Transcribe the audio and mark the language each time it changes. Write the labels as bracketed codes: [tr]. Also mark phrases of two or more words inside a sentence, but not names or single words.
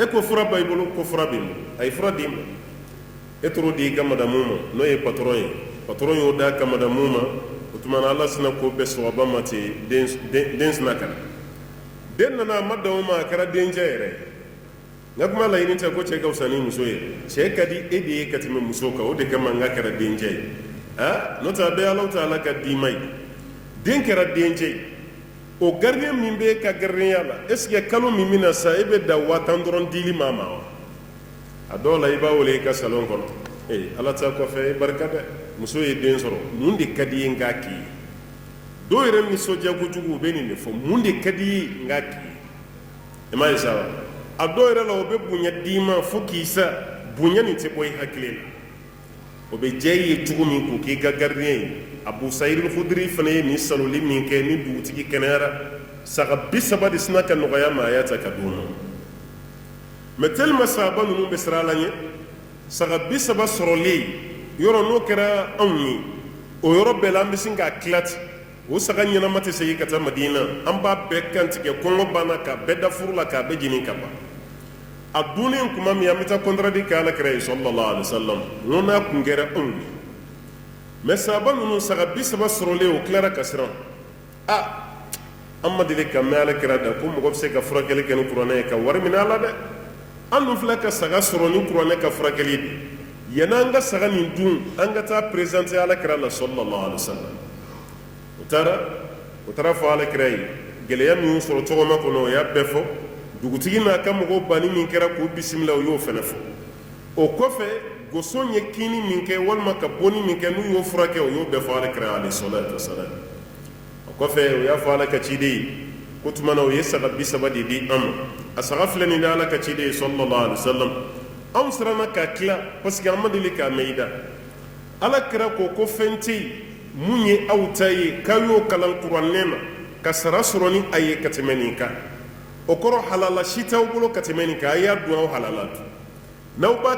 [bm] ko fura b'a i bolo ko fura bɛ yen a ye fura d'i ma e t'o di i ka madamu ma n'o ye patron ye patron y'o d'a ka madamu ma o tuma na ala sina ko bɛɛ sɔgɔba ma ten den sina ka na den nana a ma dan o ma a kɛra dencɛ yɛrɛ n ka kuma laɲini tɛ ko cɛ ka fisa ni muso ye cɛ ka di e de ye ka tɛmɛ muso kan o de kama n ka kɛra dencɛ ye n'o tɛ a bɛɛ ala ta ala ka d'i ma ye den kɛra dencɛ ye o gardien min bɛ ka gardienya la [fr] est ce que [bm] kalo min bɛna sa e bɛ da 5000 dɔrɔn dili maa ma wa a dɔw la i b'a wele i ka salon kɔnɔ ala ta kɔfɛ i barika dɛ muso ye den sɔrɔ mun de ka di ye n k'a k'i ye dɔw yɛrɛ nisɔndiya kojugu u bɛ nin de fɔ mun de ka di ye n k'a k'i ye i m'a ye sa wa a dɔw yɛrɛ la o bɛ bonya d'i ma fo k'i sa bonya nin tɛ bɔ i hakili la o bɛ diya i ye cogo min k'o k'i ka gardien ye abu sayid al-khudri fana ye nin saloli min kɛ ni dugutigi kɛnɛyara saga 30 de sina ka nɔgɔya ma a y'a ta ka d'o ma [fr] mais tellement [bm] sahaba ninnu bɛ siran la ɲɛ saga 30 sɔrɔlen yɔrɔ n'o kɛra anw ye o yɔrɔ bɛɛ la an bɛ sin k'a tila ten o saga ɲɛnama tɛ segin ka taa madina an b'a bɛɛ kantigɛ kɔngɔ banna k'a bɛɛ da furu la k'a bɛɛ jeni ka ban a dunnen kuma min an bɛ taa kɔntradi kɛ alakira ye [ar] صلى الله عليه وسلم [bm] n'o n'a kun kɛra anw ye mais sahaba ninnu saga 30 sɔrɔlen o tilara ka siran an ma deli ka mɛn alakira da ko mɔgɔ bɛ se ka furakɛli kɛ ni kuranɛ ye ka wari minɛ a la dɛ an dun filɛ ka saga sɔrɔ ni kuranɛ ka furakɛli de yan'an ka saga nin dun an ka taa présenter alakira la [ar] صلى الله عليه وسلم [bm] o taara fɔ alakira ye gɛlɛya min y'u sɔrɔ tɔgɔma kɔnɔ o y'a bɛɛ fɔ dugutigi n'a ka mɔgɔw banni min kɛra k'u bisimila o y'o fɛnɛ fɔ o kɔfɛ goson ye kini min kɛ walima ka bonni min kɛ n'u y'o furakɛ o y'o bɛɛ fɔ alakira [ar] عليه الصلاة والسلام [bm] o kɔfɛ o y'a fɔ ala ka ciden ye ko tuma na o ye saga 30 de di an ma a saga filɛ nin de ala ka ciden ye [ar] صلى الله عليه وسلم [bm] anw siranna k'a tila [fr] parce que [bm] an ma deli k'a mɛn i da alakira ko fɛn tɛ yen mun ye aw ta ye k'aw y'o kalan kuranɛ na ka sara sɔrɔ ni a ye ka tɛmɛ nin kan o kɔrɔ halala si t'aw bolo ka tɛmɛ nin kan a y'a dun aw halala dun n'aw b'a